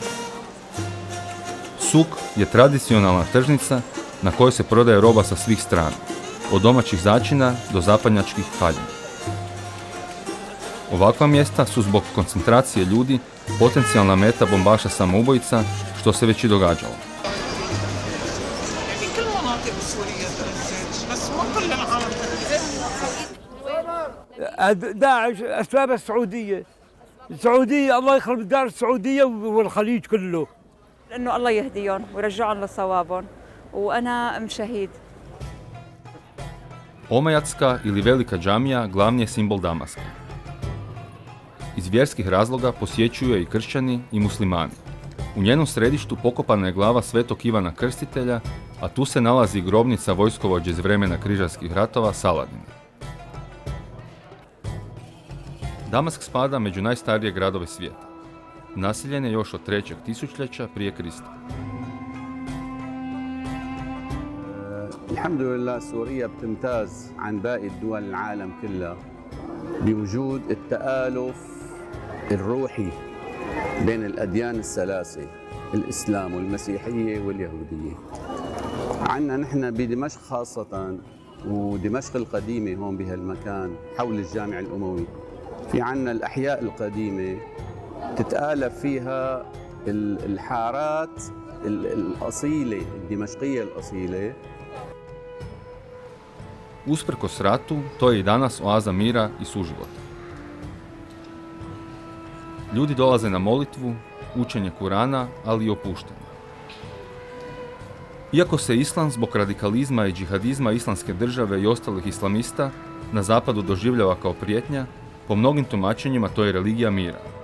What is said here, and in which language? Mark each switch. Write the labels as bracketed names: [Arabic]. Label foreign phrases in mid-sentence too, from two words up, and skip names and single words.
[Croatian] Suk je tradicionalna tržnica na kojoj se prodaje roba sa svih strana, od domaćih začina do zapadnjačkih haljina. Ovakva mjesta su zbog koncentracije ljudi potencijalna meta bombaša samoubojica, što se već i događalo. [Arabic] داعش أسباب السعودية الله يخرب دار السعودية والخليج كله. إنه الله يهديهم ويرجعهم لصوابهم وأنا أم شهيد. [Croatian] Omejatska ili Velika džamija glavni je simbol Damaska. Iz vjerskih razloga posjećuju je i kršćani i muslimani. U njenom središtu pokopana je glava svetog Ivana Krstitelja, a tu se nalazi grobnica vojskovođe iz vremena križarskih ratova Saladina. Damask spada među najstarije gradove svijeta. Naseljen je još od 3. tisućljeća prije Krista. [Arabic] الحمد لله سوريا بتمتاز عن باقي الدول العالم كلها بوجود التآلف الروحي بين الأديان الثلاثة الإسلام والمسيحية واليهودية. عنا نحن بدمشق خاصة ودمشق القديمة هون بهالمكان حول الجامع الأموي في عنا الأحياء القديمة تتآلف فيها الحارات الأصيلة الدمشقية الأصيلة. [Croatian] Usprkos ratu, to je i danas oaza mira i suživota. Ljudi dolaze na molitvu, učenje Kurana, ali i opuštanje. Iako se islam zbog radikalizma i džihadizma islamske države i ostalih islamista na zapadu doživljava kao prijetnja, po mnogim tumačenjima to je religija mira.